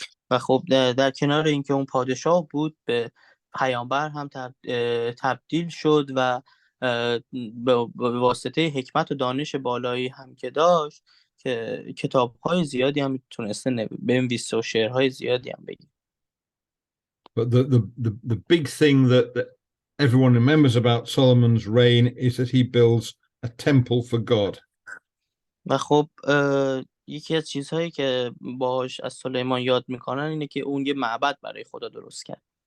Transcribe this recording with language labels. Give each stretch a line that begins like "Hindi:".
Persian: و خب در کنار اینکه اون پادشاه بود به پیامبر هم تبدیل شد و به واسطه حکمت و دانش بالایی هم که داشت که کتاب‌های زیادی هم تونسته بنویسه و شعرهای زیادی هم بگه.
English: But the big thing that everyone remembers about Solomon's reign is that he builds a temple for God.
Persian: و خب یکی از چیزهایی که باهاش از سلیمان یاد میکنن اینه که اون یه معبد برای خدا درست کرد.